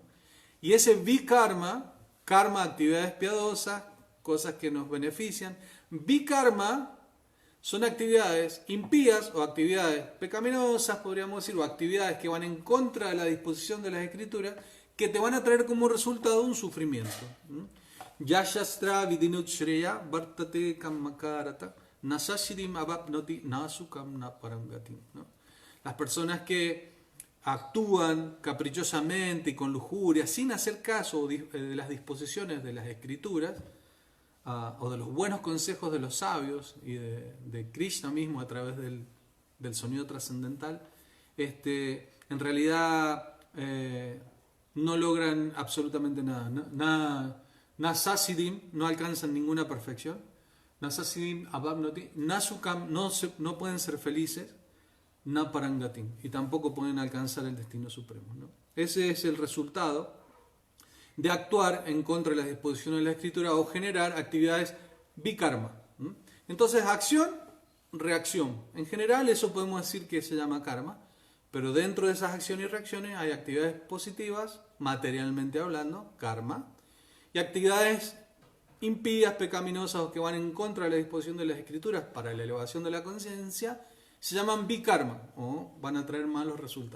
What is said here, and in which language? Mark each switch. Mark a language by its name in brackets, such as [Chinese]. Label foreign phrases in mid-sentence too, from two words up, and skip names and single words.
[Spanish] Y ese vikarma, karma, actividades piadosas, cosas que nos benefician, Vikarma son actividades impías o actividades pecaminosas, podríamos decir, o actividades que van en contra de la disposición de las escrituras, que te van a traer como resultado un sufrimiento. [Sanskrit] यश्शास्त्र विदिनुत् श्रेय वर्तते कम्मकरत नसशिरिम् अबप्नोति नसुकम् नपरंगतिम्. [Spanish] Las personas que actúan caprichosamente y con lujuria, sin hacer caso de las disposiciones de las escrituras, o de los buenos consejos de los sabios y de Krishna mismo a través del sonido trascendental, en realidad no logran absolutamente nada. Nasasidim, no alcanzan ninguna perfección. [Sanskrit] नससिदिम् अबब्नोति, नसुकम्, [Spanish] no pueden ser felices. Naparangatim, y tampoco pueden alcanzar el destino supremo, ¿no? Ese es el resultado de actuar en contra de las disposiciones de la escritura o generar actividades vikarma. Entonces, acción, reacción. En general, eso podemos decir que se llama karma, pero dentro de esas acciones y reacciones hay actividades positivas, materialmente hablando, karma, y actividades impías, pecaminosas o que van en contra de la disposición de las escrituras para la elevación de la conciencia, se llaman vikarma o van a traer malos resultados.